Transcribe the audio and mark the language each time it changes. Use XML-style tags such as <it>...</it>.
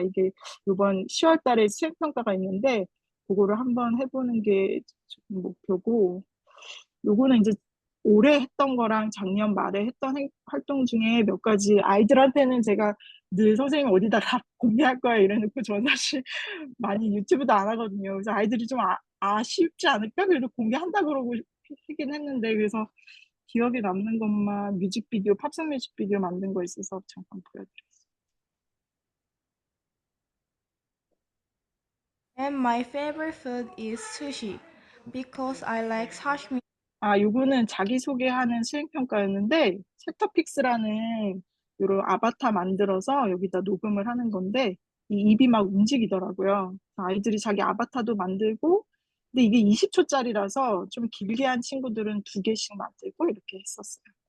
<ko>이게 이번 10월 달에 수행평가가 있는데 그거를 한번 해보는 게 목표고 요거는 이제 올해 했던 거랑 작년 말에 했던 활동 중에 몇 가지 아이들한테는 제가 늘 선생님 어디다 가 공개할 거야 이래놓고 저는 사실 많이 유튜브도 안 하거든요. 그래서 아이들이 좀 아쉽지 않을까? 그래도 공개한다 그러고 하긴 했는데 그래서 기억에 남는 것만 뮤직비디오, 팝송 뮤직비디오 만든 거 있어서 잠깐 보여드렸어요.</ko> <en>And my favorite food is sushi because I like sashimi.</en> <ko>요거는 자기소개하는 수행평가였는데, 챕터픽스라는 요런 아바타 만들어서 여기다 녹음을 하는 건데, 이 입이 막 움직이더라고요. 아이들이 자기 아바타도 만들고, 근데 이게 20초짜리라서 좀 길게 한 친구들은 2개씩 만들고 이렇게 했었어요.</ko>